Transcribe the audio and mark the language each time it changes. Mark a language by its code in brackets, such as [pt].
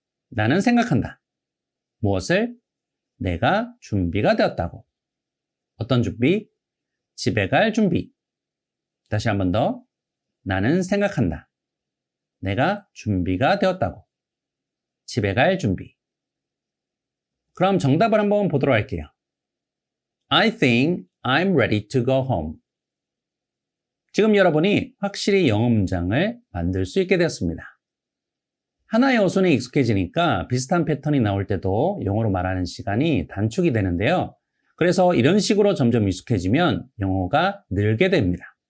[ko] 나는 생각한다. 무엇을? 내가 준비가 되었다고. 어떤 준비? 집에 갈 준비. 다시 한 번 더. 나는 생각한다. 내가 준비가 되었다고. 집에 갈 준비. 그럼 정답을 한번 보도록 할게요. [en] I think I'm ready to go home. [ko] 지금 여러분이 확실히 영어 문장을 만들 수 있게 되었습니다. 하나의 어순에 익숙해지니까 비슷한 패턴이 나올 때도 영어로 말하는 시간이 단축이 되는데요. 그래서 이런 식으로 점점 익숙해지면 영어가 늘게 됩니다.